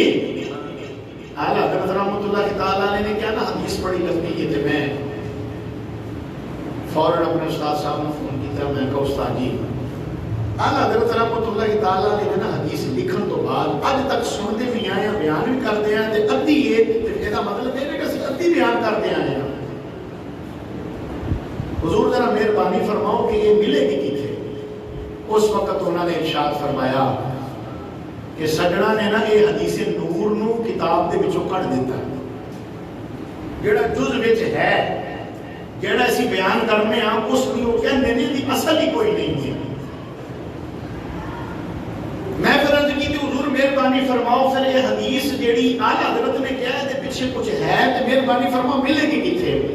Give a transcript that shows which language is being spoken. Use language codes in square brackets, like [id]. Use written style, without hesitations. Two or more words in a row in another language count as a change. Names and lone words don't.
[pa] آلہ حضرت [ar] رحمۃ اللہ تعالیٰ [pa] نے کہا نا حدیث بڑی لمبی ہے تے میں فوراً اپنے استاد صاحب نے فون کیا. میں کہا استاد جی اعلیٰ حضرت [ar] رحمۃ اللہ تعالیٰ [pa] نے نا حدیث لکھن تو بعد اج تک سنتے بھی آئے ہیں، بیان بھی کرتے ہیں تے ادھی یہ مطلب ہے کہ اسی ادھی بیان کرتے آئے ہیں. [ur] حضور ذرا مہربانی فرماؤ کہ یہ ملے گی کتنے. [pa] اس وقت انہوں نے ارشاد فرمایا کہ سجنا نے نا یہ حدیث نور نو کتاب دے وچوں کڈ دیتا، جڑا جز وچ ہے جڑا اسی بیان کرنے ہاں اس کی وہ کہندے نے دی اصل ہی کوئی نہیں ہے. [ur] میں پھر عرض کی کہ حضور مہربانی فرماؤ پھر یہ حدیث جیڑی اعلیٰ حضرت نے کہا ہے پیچھے کچھ ہے تو مہربانی فرماؤ ملے گی کتنے.